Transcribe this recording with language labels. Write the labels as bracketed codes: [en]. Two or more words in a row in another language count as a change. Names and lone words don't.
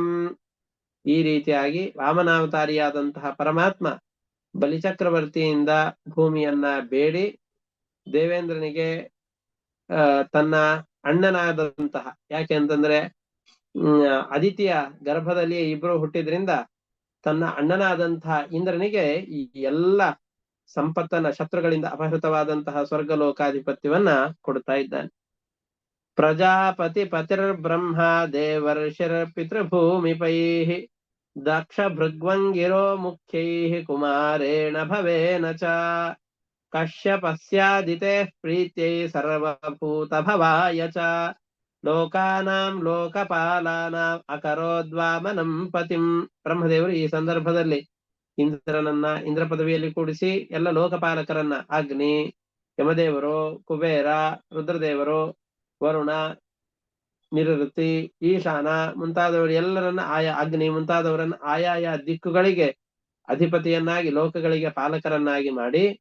[kn] ಈ ರೀತಿಯಾಗಿ ವಾಮನಾವತಾರಿಯಾದಂತಹ ಪರಮಾತ್ಮ ಬಲಿಚಕ್ರವರ್ತಿಯಿಂದ ಭೂಮಿಯನ್ನ ಬೇಡಿ ದೇವೇಂದ್ರನಿಗೆ ತನ್ನ ಅಣ್ಣನಾದಂತಹ, ಯಾಕೆ ಅಂತಂದ್ರೆ ಅದಿತಿಯ ಗರ್ಭದಲ್ಲಿ ಇಬ್ರು ಹುಟ್ಟಿದ್ರಿಂದ ತನ್ನ ಅಣ್ಣನಾದಂತಹ ಇಂದ್ರನಿಗೆ ಈ ಎಲ್ಲ ಸಂಪತ್ತನ್ನ, ಶತ್ರುಗಳಿಂದ ಅಪಹೃತವಾದಂತಹ ಸ್ವರ್ಗಲೋಕಾಧಿಪತ್ಯವನ್ನ ಕೊಡ್ತಾ ಇದ್ದಾನೆ. [sa] ಪ್ರಜಾಪತಿ ಪತಿರ್ಬ್ರಹ್ಮ ದೇವರ್ಷಿರ್ ಪಿತೃಭೂಮಿಪೈಃ ದಕ್ಷ ಭೃಗ್ವಂಗಿರೋ ಮುಖ್ಯೈಃ ಕುಮಾರೇಣ ಭವೇನ ಚ ಕಶ್ಯಪಸ್ಯಾದಿತೆ ಪ್ರೀತ್ಯೈ ಸರ್ವಭೂತ ಭವಾಯ ಚ ಲೋಕಾನಾಂ ಲೋಕಪಾಲಾನಾಂ ಅಕರೋದ್ವಾಮನಂ ಪತಿಂ. [kn] ಬ್ರಹ್ಮದೇವರು ಈ ಸಂದರ್ಭದಲ್ಲಿ ಇಂದ್ರನನ್ನ ಇಂದ್ರ ಪದವಿಯಲ್ಲಿ ಕೂಡಿಸಿ ಎಲ್ಲ ಲೋಕಪಾಲಕರನ್ನ, ಅಗ್ನಿ, ಯಮದೇವರು, ಕುಬೇರ, ರುದ್ರದೇವರು, ವರುಣ, ನಿರೃತಿ, ಈಶಾನ ಮುಂತಾದವರು ಎಲ್ಲರನ್ನ, ಆಯಾ ಅಗ್ನಿ ಮುಂತಾದವರನ್ನ ಆಯಾಯ ದಿಕ್ಕುಗಳಿಗೆ ಅಧಿಪತಿಯನ್ನಾಗಿ, ಲೋಕಗಳಿಗೆ ಪಾಲಕರನ್ನಾಗಿ ಮಾಡಿ